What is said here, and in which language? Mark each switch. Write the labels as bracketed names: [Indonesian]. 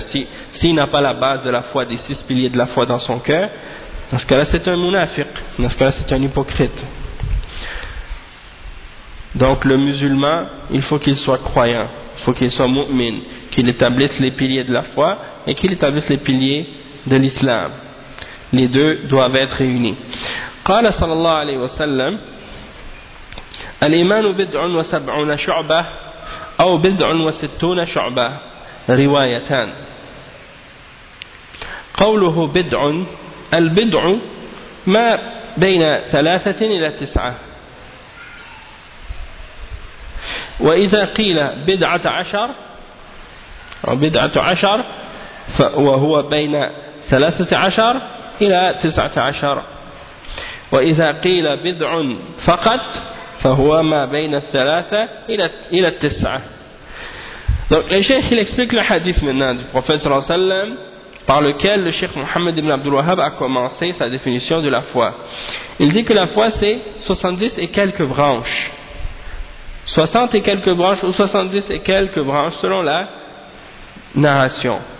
[French] S'il n'a pas la base de la foi, des six piliers de la foi dans son cœur, dans ce cas-là, c'est un munafiq, dans ce cas-là, c'est un hypocrite. Donc, le musulman, il faut qu'il soit croyant, il faut qu'il soit mu'min, qu'il établisse les piliers de la foi et qu'il établisse les piliers de l'islam. Les deux doivent être réunis. [Arabic] قال صلى الله عليه وسلم الإيمان بدع وسبعون شعبة أو بدع وستون شعبة روايتان. قوله بدع, البدع ما بين ثلاثة إلى تسعة. وإذا قيل بدعة عشر أو بدعة عشر فهو بين ثلاثة عشر إلى تسعة عشر, وإذا قيل بدع فقط فهو ما بين الثلاثة إلى التسعة. [French] Donc le cheikh il explique le hadith maintenant du prophète sallallahu alayhi wa sallam par lequel le cheikh Mohammed ibn Abdul Wahhab a commencé sa définition de la foi. Il dit que la foi c'est 70 et quelques branches. 60 et quelques branches ou 70 et quelques branches selon la narration.